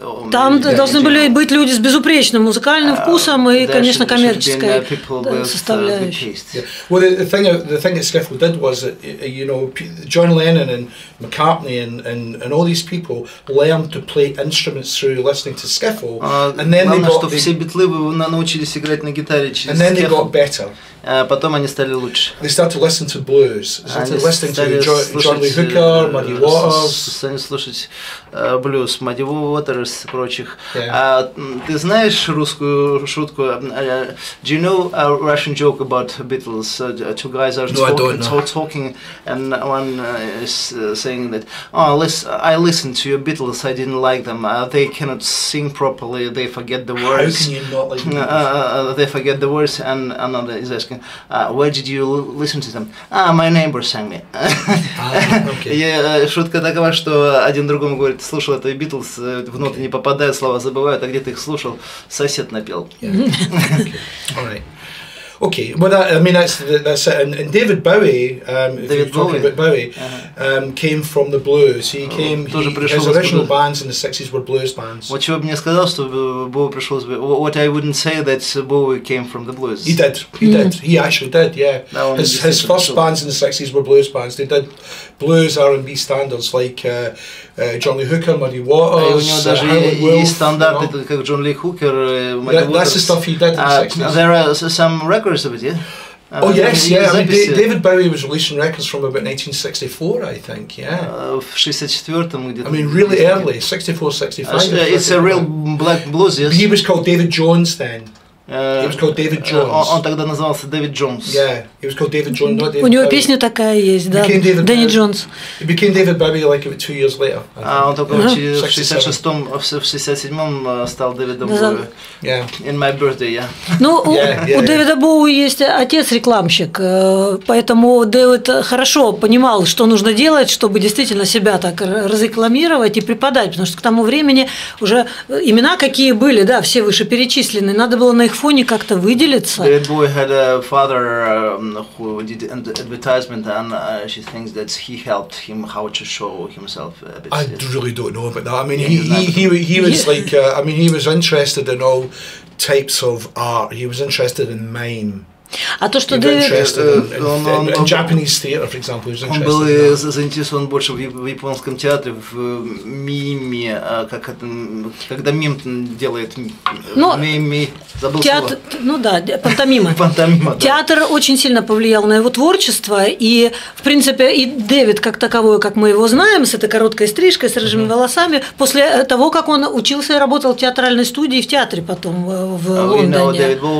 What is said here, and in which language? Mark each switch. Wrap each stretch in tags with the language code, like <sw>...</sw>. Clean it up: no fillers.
<ru>Там должны были быть люди с безупречным музыкальным вкусом и, конечно, коммерческой составляющей.</ru> <en>The thing that skiffle did was that, you know, John Lennon and McCartney and all these people learned to play instruments through listening to skiffle, and then they got</en> <ru>все битлы научились играть на гитаре через</ru> <en>and then they got better.</en> <ru>Потом они стали лучше.</ru> <en>They started to listen to blues. They started listening to John Lee Hooker, Muddy Waters.</en> <ru>Стали слушать блюз, Muddy Waters и прочих. Ты знаешь русскую шутку?</ru> <en>Do you know a Russian joke about Beatles? Two guys are talking, and one is saying that, oh, I listened to your Beatles, I didn't like them. They cannot sing properly. They forget the words. How can you not like them? They forget the words, and another is asking, where did you listen to them? My neighbor sang me.</en> <ru>И шутка такова, что один другому говорит, слушал это Битлз, в ноты не попадают, слова забывают, а где ты их слушал, сосед напел.</ru> <en>Okay, well, I mean that's it. And David Bowie, if you're talking about Bowie, came from the blues. He came. His original bands in the '60s were blues bands.</en> <ru>Вот чего бы мне сказал, что Боуи пришел из...</ru> <en>What I wouldn't say that Bowie came from the blues. He did. He did. He actually did. Yeah. His first bands in the '60s were blues bands. They did blues R&B standards like John Lee Hooker, Muddy Waters, Howlin' Wolf.</en> <ru>Стандарты как Джон Ли Хукер, Muddy Waters.</ru> <en>That's the stuff he did in the '60s. There are some records of it, yeah. Oh yes, yeah. I mean, David Bowie was releasing records from about 1964, I think. Yeah.</en> <ru>В 64-м где-то.</ru> <en>I mean, really early, 64, 65. It's a real black blues, yes. He was called David Jones then. He was called David Jones.</en> <ru>Он тогда назывался Дэвид Джонс.</ru> <en>Yeah, he was called David Jones, not David Bowie.</en> <ru>У него песня такая есть, да. Дэнни Джонс.</ru> <en>He became David Bowie like about 2 years later.</en> <ru>Он только в 66-м, в 67-м стал Дэвидом Боуи.</ru> <en>Yeah. In my birthday, yeah.</en> <ru>Ну, у Дэвида Боуи есть отец рекламщик, поэтому Дэвид хорошо понимал, что нужно делать, чтобы действительно себя так разрекламировать и преподать, потому что к тому времени уже имена какие были, да, все вышеперечисленные, надо было на их фоне как-то выделиться.</ru> <en>David Bowie had a father who did advertisement, and she thinks that he helped him how to show himself a bit. I really don't know about that. I mean, he was like, I mean, he was interested in all types of art. He was interested in mime.</en> <ru>А то, что Дэвид...</ru> <en>in Japanese theater, for example, he was interested</en> <ru>он был</ru> <en>in that.</en> <ru>заинтересован больше в японском театре, в миме, как это, когда мим делает мими, забыл слово. Ну да, пантомима. Пантомима, да. Театр очень сильно повлиял на его творчество, и, в принципе, и Дэвид, как таковой, как мы его знаем, с этой короткой стрижкой, с рыжими волосами, после того, как он учился и работал в театральной студии, в театре потом в Лондоне.</ru>